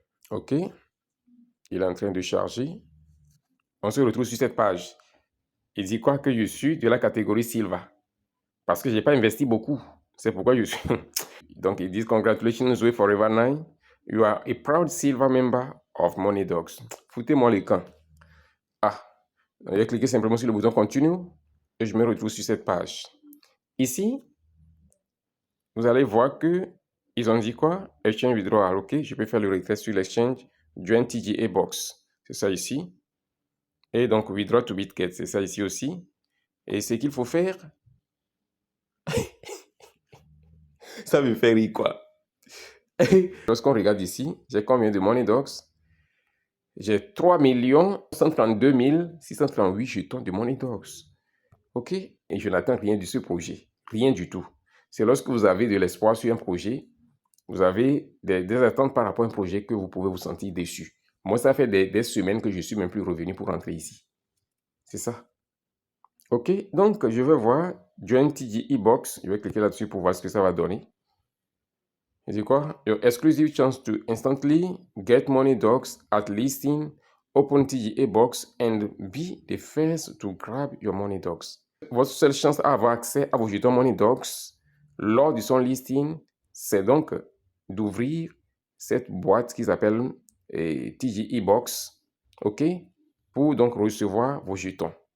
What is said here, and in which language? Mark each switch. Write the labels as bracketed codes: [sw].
[fr] OK. Il est en train de charger. On se retrouve sur cette page. Il dit quoi? Que je suis de la catégorie Silva. Parce que je n'ai pas investi beaucoup. C'est pourquoi je suis... Donc, ils disent [en] Congratulations, [fr] Zoé Forever 9. [en] You are a proud silver member of MoneyDogs. [fr] Foutez-moi les camps. Ah, je vais cliquer simplement sur le bouton Continue et je me retrouve sur cette page. Ici, vous allez voir que ils ont dit quoi? [en] Exchange Withdrawal, ok? [fr] Je peux faire le retrait sur l'exchange Join TGA Box. C'est ça ici. Et donc, Withdraw to Bitget, c'est ça ici aussi. Et ce qu'il faut faire, ça me fait rire quoi. Lorsqu'on regarde ici, j'ai combien de MoneyDogs? J'ai 3 132 638 jetons de MoneyDogs. Ok? Et je n'attends rien de ce projet. Rien du tout. C'est lorsque vous avez de l'espoir sur un projet, vous avez des attentes par rapport à un projet que vous pouvez vous sentir déçu. Moi, ça fait des semaines que je ne suis même plus revenu pour rentrer ici. C'est ça. Ok, donc je vais voir Join TGE Box. Je vais cliquer là-dessus pour voir ce que ça va donner. Je dis quoi? [en] Your exclusive chance to instantly get MoneyDogs at listing. Open TGA Box and be the first to grab your MoneyDogs. [fr] Votre seule chance à avoir accès à vos jetons MoneyDogs lors de son listing, c'est donc d'ouvrir cette boîte qu'ils appellent TGE Box, ok, pour donc recevoir vos jetons.